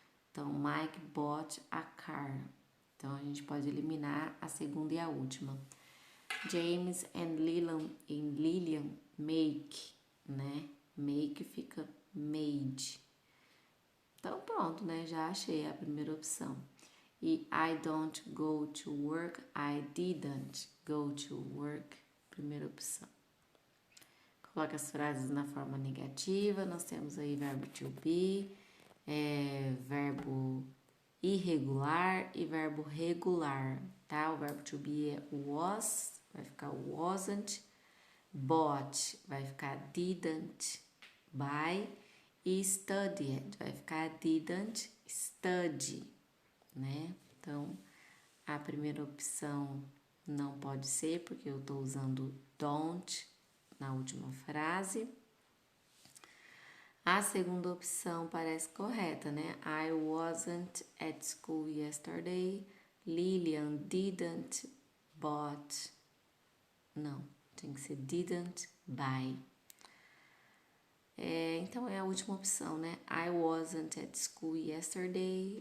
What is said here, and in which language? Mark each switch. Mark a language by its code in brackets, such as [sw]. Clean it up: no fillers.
[pt] Então, [en] Mike bought a car. [pt] Então, a gente pode eliminar a segunda e a última. [en] James and Lillian make, né? [pt] Make fica made. Então, pronto, né? Já achei a primeira opção. [en] E I don't go to work, I didn't go to work. [pt] Primeira opção. Coloque as frases na forma negativa. Nós temos aí verbo to be, verbo irregular e verbo regular, tá? O verbo to be é was, vai ficar wasn't. Bought vai ficar didn't buy. E studied vai ficar didn't study, né? Então, a primeira opção não pode ser, porque eu estou usando don't na última frase. A segunda opção parece correta, né? [en] I wasn't at school yesterday. Lillian didn't bought. [pt] Não, tem que ser [en] didn't buy. [pt] Então é a última opção, né? [en] I wasn't at school yesterday.